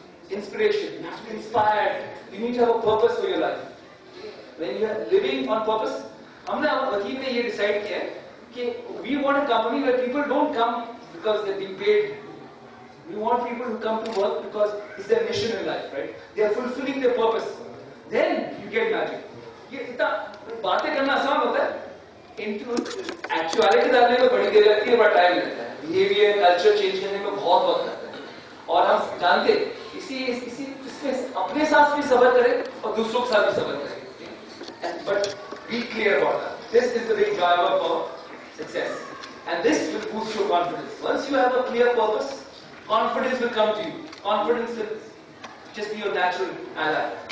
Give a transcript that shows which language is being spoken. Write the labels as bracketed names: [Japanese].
[English] Inspiration. You have to be inspired. You need to have a purpose for your life. When you are living on purpose, [Hindi] हमने वकील ने ये decide किया है कि [English] we want a company where people don't come because they're being paid. We want people who come to work because it's their mission in life, right? They are fulfilling their purpose. Then you get magic. [Hindi] ये इतना बातें करना आसान होता है, [English] into actuality [Hindi] डालने में बड़ी देर लगती है, बड़ा टाइम लगता है. [English] Behavior, culture change [Hindi] करने में बहुत वक्त लगता है. और हम जानते इसमें अपने साथ भी सब्र करें और दूसरों के साथ भी सब्र करें. [English] But be clear about that. This is the big driver for success, and this will boost your confidence. Once you have a clear purpose, confidence will come to you. Confidence will just be your natural ally.